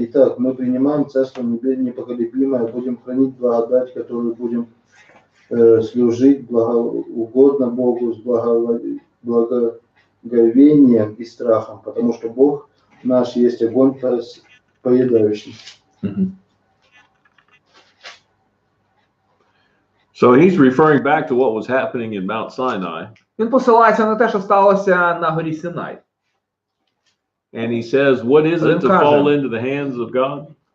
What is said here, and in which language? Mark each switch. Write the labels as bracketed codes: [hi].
[ru] Итак, мы принимаем Царство Небесное непоколебимое, будем хранить благодать, которую будем служить угодно Богу с благоговением и страхом, потому что Бог наш есть огонь поедающий. [en] So he's referring back to what was happening in Mount Sinai. [uk] Він посилається на те, що сталося на горі Синай. [en] And he says, what is it to fall into the hands of God?